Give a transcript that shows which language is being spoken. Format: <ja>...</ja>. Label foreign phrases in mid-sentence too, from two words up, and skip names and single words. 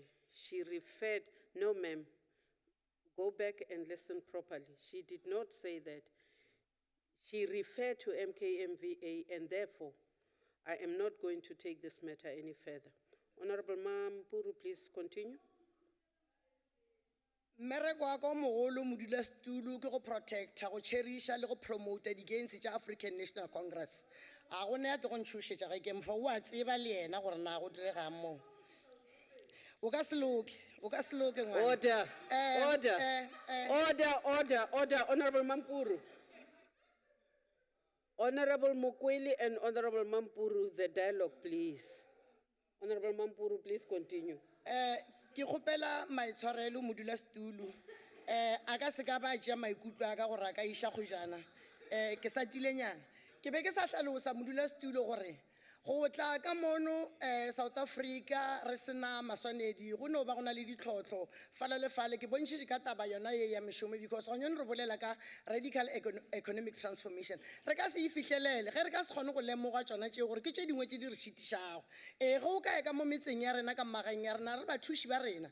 <en>She referred, no ma'am, go back and listen properly. She did not say that. She referred to MKMVA, and therefore, I am not going to take this matter any further. Honorable Mampuru, please continue.</en> <nso>Mmereko wa ka o mogolo modulasetulo ke go protecta go cherisha le go promota di-gains tša African National Congress a go ne ya tlo go ntšhošetša ge ke mfa o a tseba le yena gore na go diregang moo o ka se loke ngwana.</nso> <en>Order, order, Honorable Mampuru. Honorable Mokweli and Honorable Mampuru, the dialogue, please. Honorable Mampuru, please continue.</en> <nso>Ke kgopela maitshwarelo modulasetulo a ka se ka ba ja maikutlo a ka gore a ka iša go jana ke sa tilenyana ke be ke sa hlalosa modulasetulo gore go tla ka mono South Africa re sena maswanedi go no ba gona le ditlhotlho fala le fale ke bontšhitše ka taba yona ye ya mešomo because go nyone re bolela ka</nso> <en>radical economic transformation</en> <nso>re ka se e fihlelele ge re ka se kgone go lemoga tšona tšeo gore ke tše dingwe tše di re šitišago ge o ka ya ka mo metseng ya rena ka magaeng ya rena re bathuši ba</nso>